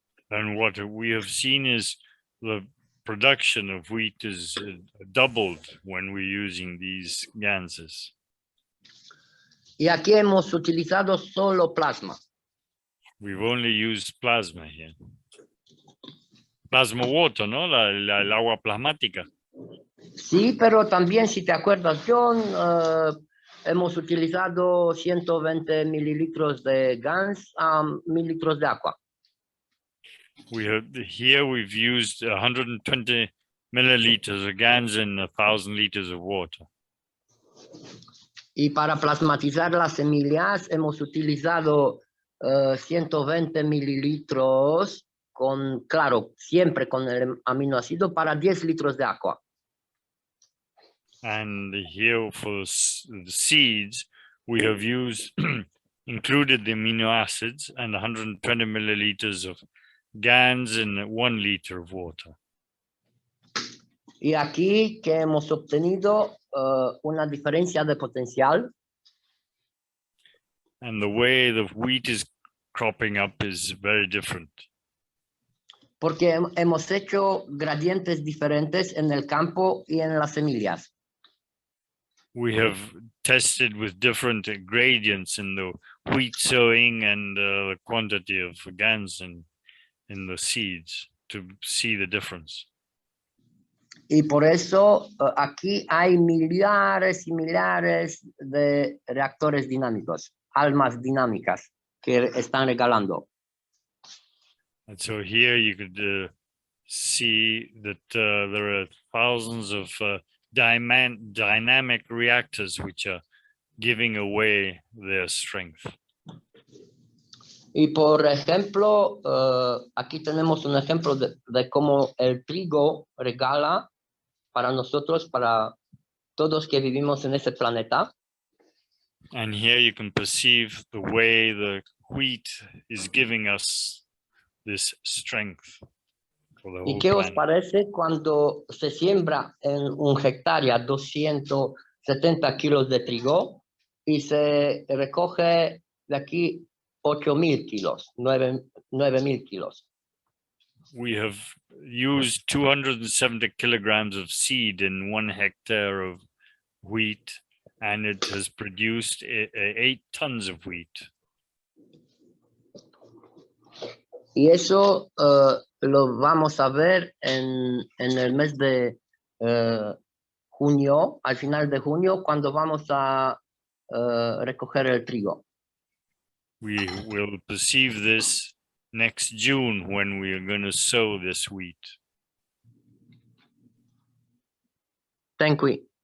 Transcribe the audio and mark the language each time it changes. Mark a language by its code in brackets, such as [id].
[en] And what we have seen is the production of wheat is doubled when we're using these ganses. [es] Y aquí hemos utilizado solo plasma. [en] We've only used plasma here. Plasma water, [es] ¿no? El agua plasmática. Sí, pero también, si te acuerdas, John, hemos utilizado 120 mililitros de GANS a 1000 litros de agua. [en] We've used 120 milliliters of GANS and 1,000 liters of water. [es] Y para plasmatizar las semillas hemos utilizado 120 mililitros con, claro, siempre con el aminoácido para 10 litros de agua. [en] And here for the seeds, we have used, included the amino acids and 120 milliliters of GANs and 1 liter of water. [es] Y aquí que hemos obtenido una diferencia de potencial. [en] And the way the wheat is cropping up is very different. [es] Porque hemos hecho gradientes diferentes en el campo y en las semillas. [en] We have tested with different gradients in the wheat sowing and the quantity of GANs in the seeds to see the difference. [es] Y por eso aquí hay millares y millares de reactores dinámicos, almas dinámicas que están regalando. [en] And so here you could see that there are thousands of dynamic reactors which are giving away their strength. [es] Y por ejemplo, aquí tenemos un ejemplo de cómo el trigo regala para nosotros, para todos que vivimos en este planeta. [en] And here you can perceive the way the wheat is giving us this strength for the [es] ¿Y [en] whole [es] qué os [en] planet. [es] parece cuando se siembra en un hectárea 270 kilos de trigo y se recoge de aquí 8.000 kilos, 9.000 kilos? [en] We have used 270 kilograms of seed in 1 hectare of wheat, and it has produced 8 tons of wheat. [es] Y eso lo vamos a ver en el mes de junio, al final de junio, cuando vamos a recoger el trigo. [en] We will perceive this next June when we are going to sow this wheat. Thank you.